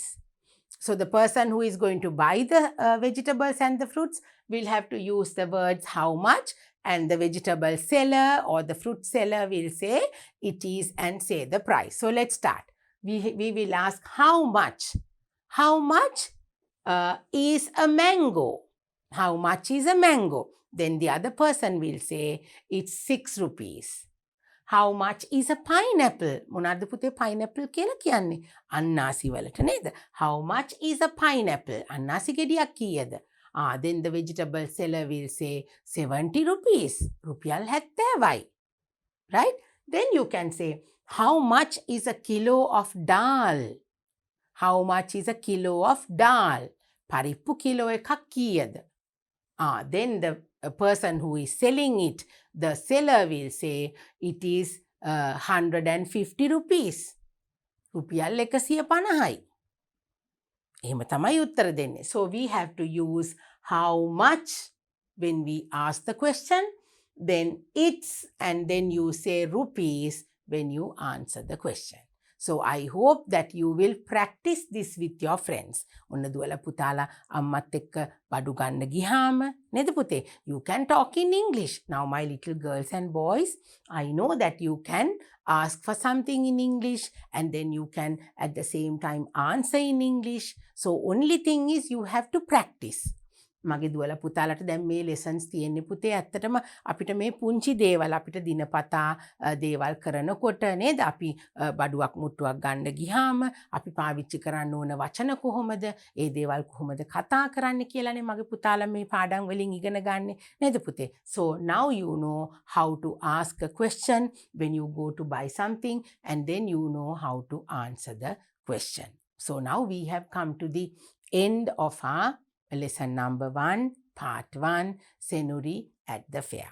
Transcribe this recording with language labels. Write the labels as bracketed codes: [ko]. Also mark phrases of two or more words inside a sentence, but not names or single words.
[en] So the person who is going to buy the vegetables and the fruits will have to use the words how much, and the vegetable seller or the fruit seller will say it is and say the price. So let's start. We will ask how much. How much is a mango? How much is a mango? Then the other person will say it's 6 rupees. How much is a pineapple? [si] මොනවාද පුතේ pineapple කියලා කියන්නේ? අන්නාසි වලට නේද? [en] How much is a pineapple? [si] අන්නාසි ගෙඩියක් කීයද? [en] Then the vegetable seller will say 70 rupees. [si] රුපියල් 70යි. [en] Right? Then you can say how much is a kilo of dal? How much is a kilo of dal? [si] පරිප්පු කිලෝ එකක් කීයද? [en] Then the person who is selling it, the seller will say it is 150 rupees. [si] රුපියල් 150යි. එහෙම තමයි උත්තර දෙන්නේ. [en] So we have to use how much when we ask the question, then it's, and then you say rupees when you answer the question. So I hope that you will practice this with your friends. [si] ඔන්න දුවලා පුතාලා අම්මත් එක්ක බඩු ගන්න ගියාම නේද පුතේ? [en] You can talk in English. Now my little girls and boys, I know that you can ask for something in English, and then you can at the same time answer in English. So only thing is you have to practice. [si] මගේ දුවලා පුතාලට දැන් මේ lessons තියෙන්නේ පුතේ ඇත්තටම අපිට මේ පුංචි දේවල් අපිට දිනපතා දේවල් කරනකොට නේද අපි බඩුවක් මුට්ටුවක් ගන්න ගියාම අපි පාවිච්චි කරන්න ඕන වචන කොහොමද ඒ දේවල් කොහොමද කතා කරන්න කියලානේ මගේ පුතාලා මේ පාඩම් වලින් ඉගෙන ගන්නෙ නේද පුතේ. [en] So now you know how to ask a question when you go to buy something, and then you know how to answer the question. So now we have come to the end of our lesson number 1, part 1, Senuri at the fair.